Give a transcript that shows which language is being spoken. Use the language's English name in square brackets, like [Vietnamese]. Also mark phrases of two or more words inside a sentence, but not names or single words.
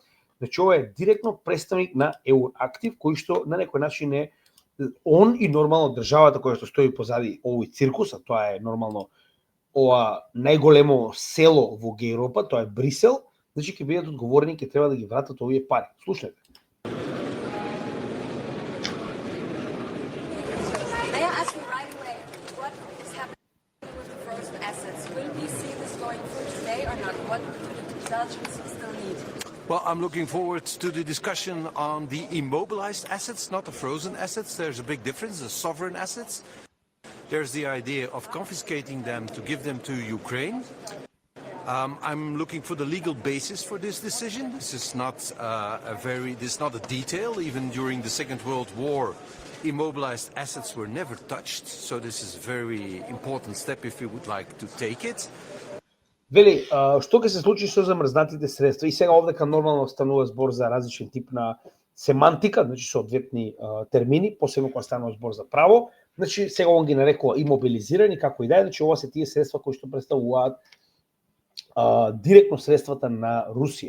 [Macedonian] Значи, ова е директно представник на Euractiv, кој што на некој начин е он и нормално државата која што стои позади овој циркус, а тоа е нормално ова најголемо село во Европа, тоа е Брисел, значи ќе бидат одговорни, ќе треба да ги вратат овие пари. Слушнете. [English] Well, I'm looking forward to the discussion on the immobilized assets, not the frozen assets. There's a big difference, the sovereign assets. There's the idea of confiscating them to give them to Ukraine. I'm looking for the legal basis for this decision. This is not a detail. Even during the Second World War, immobilized assets were never touched. So this is a very important step if we would like to take it. [Macedonian] Вели, што ќе се случи со замрзнатите средства? И сега овдека нормално станува збор за различен тип на семантика, значи соодветни термини, посебно кога станува збор за право. Значи сега он ги нарекува имобилизирани, како и да е, значи ова се тие средства кои што представуваат директно средствата на Русија.